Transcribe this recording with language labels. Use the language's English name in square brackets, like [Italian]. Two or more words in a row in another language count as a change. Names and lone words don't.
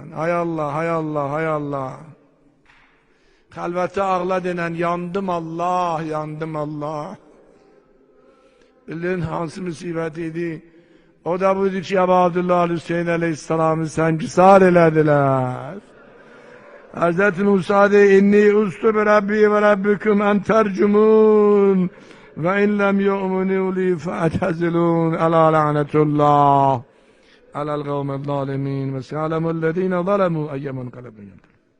[Azerbaijani] Hay Allah, hay Allah, hay Allah. Xəlvətə ağla denən yandım Allah, yandım Allah. Bilin hansı müsibət idi? O da buydu ki, Əbu Abdullah Hüseyin Aleyhisselam'ı səncüsar elədilər. Hazreti Musa de, [Arabic] إني عذت بربي وربكم أن ترجمون وإن لم تؤمنوا لي فاعتزلون ألا لعنة الله على القوم الظالمين وسيعلم الذين ظلموا أي منقلب.